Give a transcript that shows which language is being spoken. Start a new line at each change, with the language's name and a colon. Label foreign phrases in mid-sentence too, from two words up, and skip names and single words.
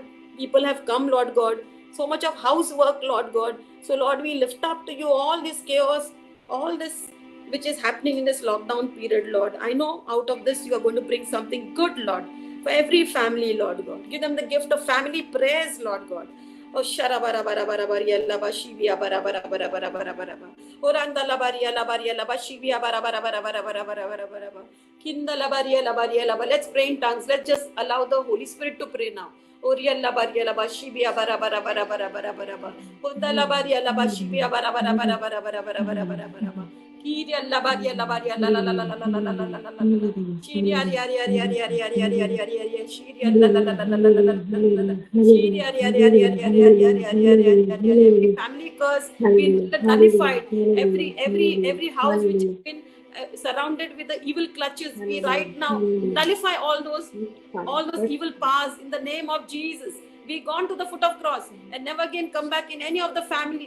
English: People have come, Lord God. So much of housework, Lord God. So, Lord, we lift up to you all this chaos, all this which is happening in this lockdown period, Lord. I know out of this you are going to bring something good, Lord, for every family, Lord God. Give them the gift of family prayers, Lord God. Oh, shara bara bara bara bara yalla bashivia bara bara bara bara bara bara bara. Oranda la baria la bashivia bara bara bara bara bara bara bara bara bara. Kinda la baria la baria la. Let's pray in tongues. Let's just allow the Holy Spirit to pray now. Oriella baria la bashivia bara bara bara bara bara bara bara. Onda la baria la bashivia bara bara bara bara bara bara bara bara bara bara. Kiria la baria la la la la la la la la la la la la la. Shiria ria ria ria ria ria ria ria ria ria ria. Shiria la la la la la la la la la. Shiria ria ria ria ria ria ria ria ria ria ria. Every family curse been nullified. Every house which has been surrounded with the evil clutches, we right now nullify all those evil powers in the name of Jesus. We gone to the foot of cross and never again come back in any of the families.